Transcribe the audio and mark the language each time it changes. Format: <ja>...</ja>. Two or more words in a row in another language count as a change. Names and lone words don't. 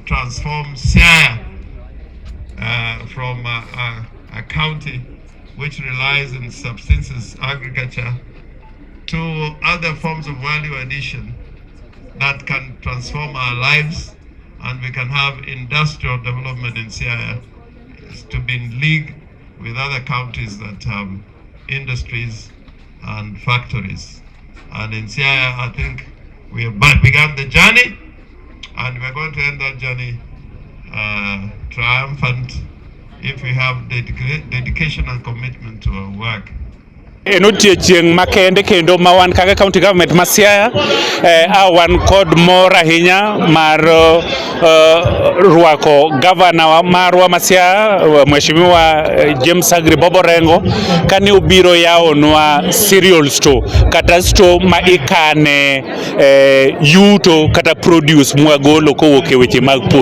<en>transform Siaya from a county which relies on subsistence agriculture to other forms of value addition that can transform our lives, and we can have industrial development in Siaya to be in league with other counties that have industries and factories. And in Siaya, I think we have begun the journey, and we're going to end that journey triumphant if we have dedication and commitment to our work.</en> <luo>en odiochieng' makende kendo ma wan kaka</luo> <en>county government</en> <luo>ma Siaya wan kod mor ahinya mar rwako gavana marwa ma Siaya Mheshimiwa James Agri Boborengo kane obiro yawonwa</luo> <en>cereal store</en> <luo>kata store ma ikane yuto kata produce mwagolo kowuok e weche mag pur.</luo>